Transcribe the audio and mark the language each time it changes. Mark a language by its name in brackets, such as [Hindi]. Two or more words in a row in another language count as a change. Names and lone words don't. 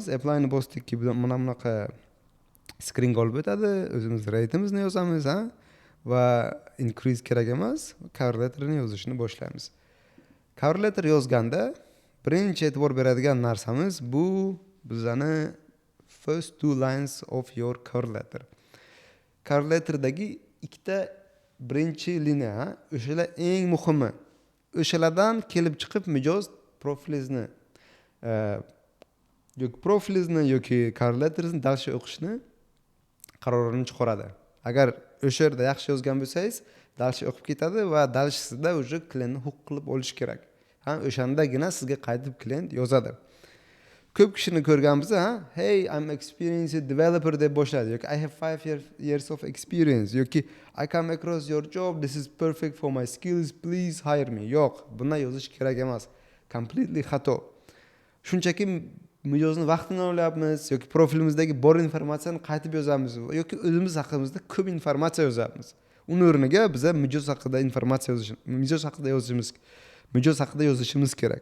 [Uzbek] Apply'ni bosdikki mana bunaqa screen olib o'tadi. O'zimiz rateimizni yozamiz, va increase kerak emas, [English] cover letterni [Uzbek] yozishni boshlaymiz. [English] Cover letter [Uzbek] yozganda birinchi e'tibor beradigan narsamiz bu bizani [English] first two lines of your cover letter. Cover letterdagi [Uzbek] ikkita birinchi liniya, o'shalar eng muhimi. O'shalardan kelib chiqib mijoz profilingizni yoki [English] cover letteringizni [Uzbek] dalshi o'qishni qarorini chiqaradi. Agar o'sha yerda yaxshi yozgan bo'lsangiz, dalshi o'qib ketadi va dalshisida o'sha klientni huquq qilib olish kerak. O'shandagina sizga qaytib klient yozadi. Ko'p kishini ko'rganmiz, [English] hey, I'm experienced developer [Uzbek] deb boshlaydi yoki [English] I have 5 years of experience yoki I come across your job, this is perfect for my skills, please hire me. [Uzbek] Yo'q, bunday yozish kerak emas. Completely xato. Shunchaki mijozni vaqtini olyapmiz yoki profilimizdagi bor informatsiyani qaytib yozamiz yoki o'zimiz haqimizda ko'p informatsiya yozamiz. Uning o'rniga biz mijoz haqida informatsiya yozishimiz kerak.